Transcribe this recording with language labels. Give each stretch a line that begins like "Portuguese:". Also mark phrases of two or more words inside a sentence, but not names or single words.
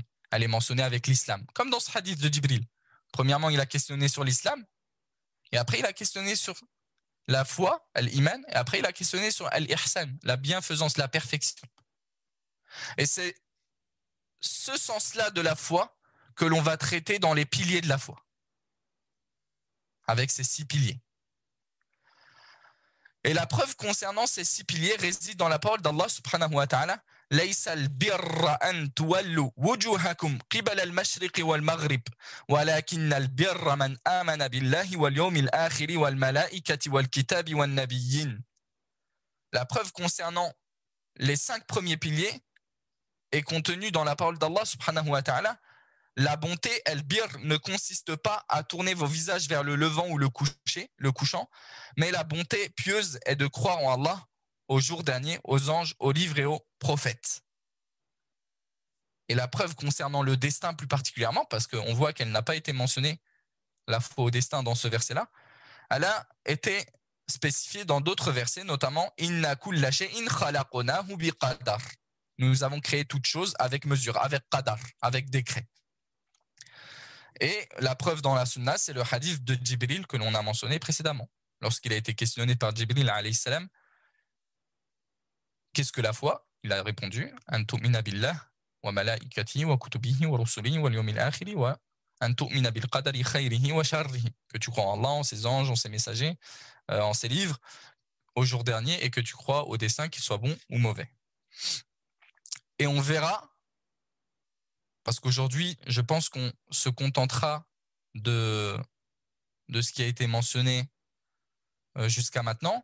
French: Elle est mentionnée avec l'islam. Comme dans ce hadith de Jibril. Premièrement, il a questionné sur l'islam, et après il a questionné sur la foi, l'iman, et après il a questionné sur l'ihsan, la bienfaisance, la perfection. Et c'est ce sens-là de la foi que l'on va traiter dans les piliers de la foi. Avec ces 6 piliers. Et la preuve concernant ces 6 piliers réside dans la parole d'Allah
Arabic: سبحانه وتعالى. ليس البر أن تولوا وجوهكم قبل المشرق والمغرب ولكن البر من آمن بالله واليوم الآخر والملائكة والكتاب والنبيين.
French: La preuve concernant les 5 premiers piliers est contenue dans la parole d'Allah
Arabic: سبحانه وتعالى.
French: La bonté, el-bir, ne consiste pas à tourner vos visages vers le levant ou le couchant, mais la bonté pieuse est de croire en Allah, au jour dernier, aux anges, aux livres et aux prophètes. Et la preuve concernant le destin plus particulièrement, parce qu'on voit qu'elle n'a pas été mentionnée, la foi au destin dans ce verset-là, elle a été spécifiée dans d'autres versets, notamment «
Arabic: إنا كل شيء خلقناه بقدر
French: » Nous avons créé toute chose avec mesure, avec qadar, avec décret. Et la preuve dans la sunna, c'est le hadith de Jibril que l'on a mentionné précédemment. Lorsqu'il a été questionné par Jibril
Arabic: عليه السلام,
French: qu'est-ce que la foi? Il a répondu
Arabic: أن تؤمن بالله وملائكته وكتبه ورسله واليوم الآخر وأن تؤمن بالقدر خيره وشره.
French: Que tu crois en Allah, en ses anges, en ses messagers, en ses livres, au jour dernier, et que tu crois au destin, qu'il soit bon ou mauvais. Et on verra, parce qu'aujourd'hui, je pense qu'on se contentera de ce qui a été mentionné jusqu'à maintenant.